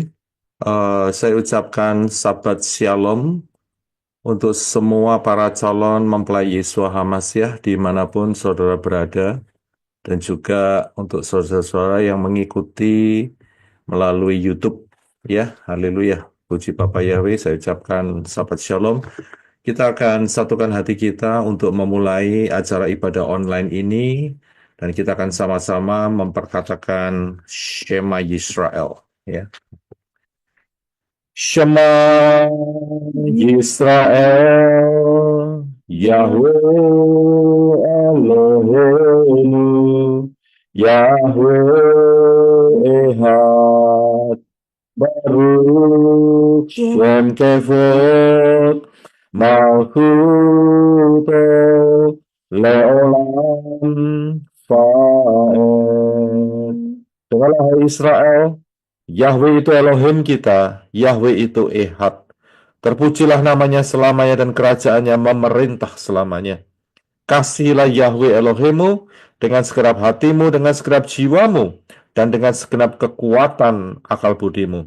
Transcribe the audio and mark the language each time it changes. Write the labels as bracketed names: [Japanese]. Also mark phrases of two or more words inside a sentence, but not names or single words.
[Indonesian] Saya ucapkan Sabat Shalom untuk semua para calon mempelai Yesua HaMasiah dimanapun saudara berada, dan juga untuk saudara-saudara yang mengikuti melalui YouTube. Ya, haleluya. Puji Bapak Yahweh, saya ucapkan Sabat Shalom. Kita akan satukan hati kita untuk memulai acara ibadah online ini, dan kita akan sama-sama memperkatakan Shema Yisrael. Ya. [Hebrew] שמע ישראל, יהוה אלוהינו, יהוה אחד, ברוך שם כבוד, מלכותו לעולם ועד. [Indonesian] Dengarlah hai Israel, Yahweh itu Elohim kita, Yahweh itu Ehad. Terpujilah namanya selamanya dan kerajaannya memerintah selamanya. Kasihilah Yahweh Elohimmu dengan segenap hatimu, dengan segenap jiwamu, dan dengan segenap kekuatan akal budimu.